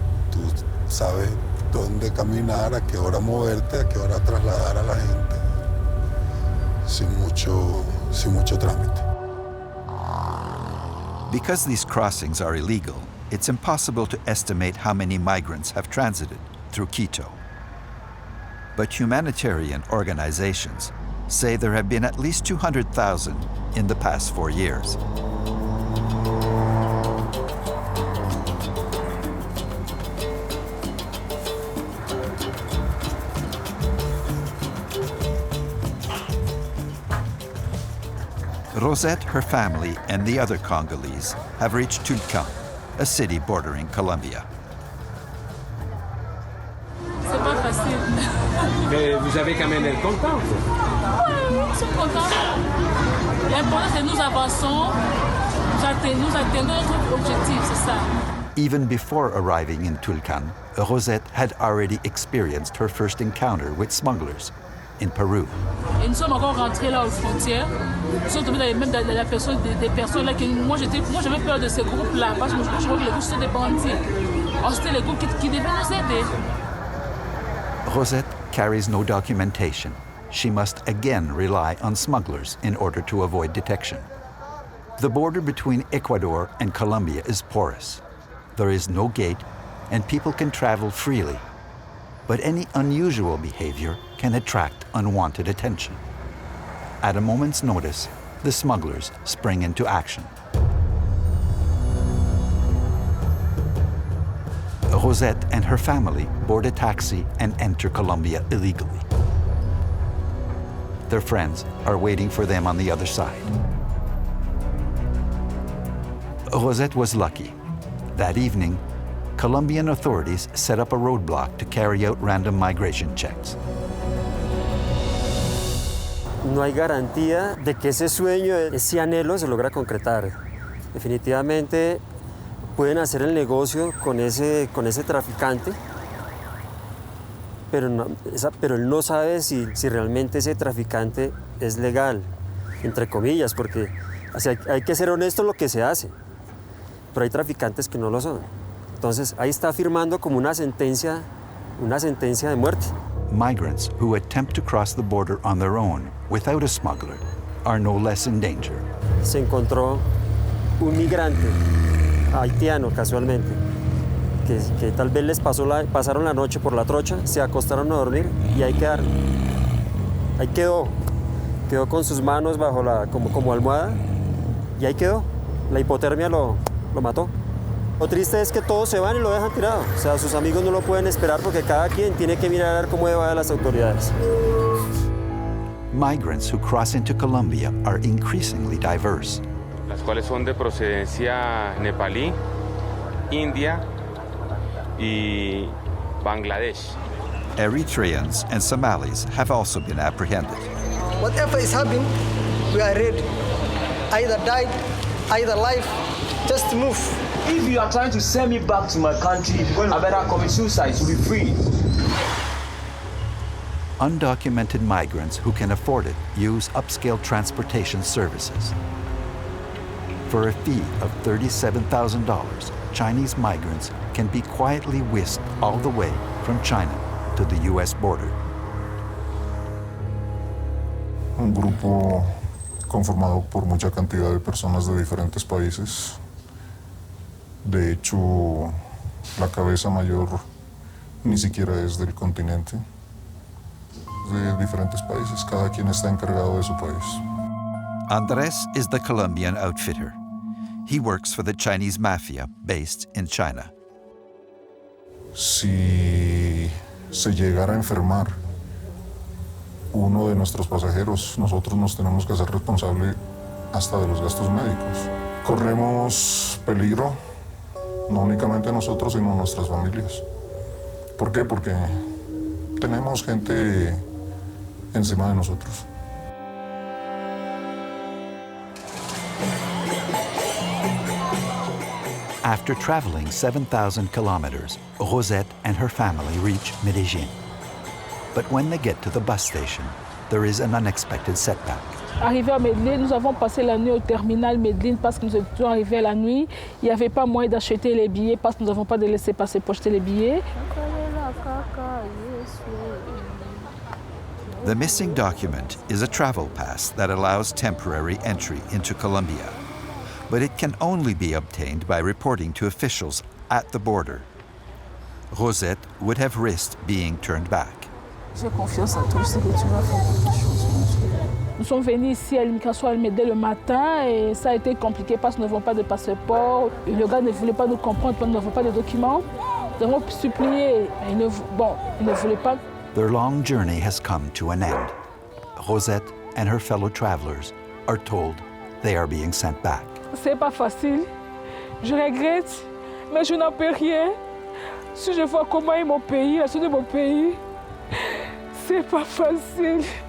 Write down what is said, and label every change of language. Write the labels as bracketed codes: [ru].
[es] Tú sabes dónde caminar, a qué hora moverte, a qué hora trasladar a la gente, sin mucho trámite. [en] Because these crossings are illegal, it's impossible to estimate how many migrants have transited through Quito. But humanitarian organizations say there have been at least 200,000 in the past 4 years. Rosette, her family, and the other Congolese have reached Tulcan, a city bordering Colombia. [fr] C'est pas facile. Mais vous avez quand même l'air content. Oui, nous sommes contents. L'important, c'est que nous avançons, nous atteignons notre objectif, c'est ça. [en] Even before arriving in Tulcan, Rosette had already experienced her first encounter with smugglers in Peru. [fr] Et nous sommes encore rentrés là aux frontières. Nous sommes tombés dans la personne, des personnes là. Moi, j'avais peur de ces groupes-là parce que je crois que les groupes sont des bandits. Or, c'était les groupes qui devaient nous aider. [en] Rosette carries no documentation. She must again rely on smugglers in order to avoid detection. The border between Ecuador and Colombia is porous. There is no gate, and people can travel freely. But any unusual behavior can attract unwanted attention. At a moment's notice, the smugglers spring into action. Rosette and her family board a taxi and enter Colombia illegally. Their friends are waiting for them on the other side. Rosette was lucky. That evening, Colombian authorities set up a roadblock to carry out random migration checks. [es] No hay garantía de que ese sueño, ese anhelo se logra concretar. Definitivamente pueden hacer el negocio con ese traficante, pero él no sabe si realmente ese traficante es legal, entre comillas, porque hay que ser honesto en lo que se hace, pero hay traficantes que no lo son. Entonces ahí está firmando como una sentencia de muerte. [en] Migrants who attempt to cross the border on their own without a smuggler are no less in danger. [es] Se encontró un migrante haitiano casualmente, que tal vez les pasaron la noche por la trocha, se acostaron a dormir y ahí quedaron. Ahí quedó con sus manos bajo como almohada y ahí quedó. La hipotermia lo mató. Lo triste es que todos se van y lo dejan tirado. O sea, sus amigos no lo pueden esperar porque cada quien tiene que mirar a ver cómo evade a las autoridades. [en] migrants who cross into Colombia are increasingly diverse. [es] Las cuales son de procedencia nepalí, India y Bangladesh. [en] Eritreans and Somalis have also been apprehended. Whatever is happening, we are ready. Either die, either life, just move. If you are trying to send me back to my country, I better commit suicide to be free. Undocumented migrants who can afford it use upscale transportation services. For a fee of $37,000, Chinese migrants can be quietly whisked all the way from China to the U.S. border. [es] Un grupo conformado por mucha cantidad de personas de diferentes países. De hecho, la cabeza mayor ni siquiera es del continente, de diferentes países. Cada quien está encargado de su país. [en] Andres is the Colombian outfitter. He works for the Chinese mafia based in China. [es] Si se llegara a enfermar uno de nuestros pasajeros, nosotros nos tenemos que hacer responsable hasta de los gastos médicos. Corremos peligro, no únicamente nosotros, sino nuestras familias. ¿Por qué? Porque tenemos gente encima de nosotros. [en] After traveling 7,000 kilometers, Rosette and her family reach Medellin. But when they get to the bus station, there is an unexpected setback. [fr] Arrivé à Medellin, nous avons passé la nuit au terminal Medellin parce que nous étions arrivés la nuit. Il n'y avait pas moyen d'acheter les billets parce que nous n'avons pas de laissez-passer pour acheter les billets. [en] The missing document is a travel pass that allows temporary entry into Colombia. But it can only be obtained by reporting to officials at the border. Rosette would have risked being turned back. [fr] J'ai confiance en toi, je sais que tu vas faire quelque chose. Nous sommes venus ici à l'immigration dès le matin et ça a été compliqué parce que nous n'avons pas de passeport. Le gars ne voulait pas nous comprendre parce que nous n'avons pas de documents. Nous avons supplié, il ne voulait pas. [en] Their long journey has come to an end. Rosette and her fellow travelers are told they are being sent back. [fr] C'est pas facile. Je regrette, mais je n'en peux rien. Si je vois comment est mon pays, la suite de mon pays, c'est pas facile.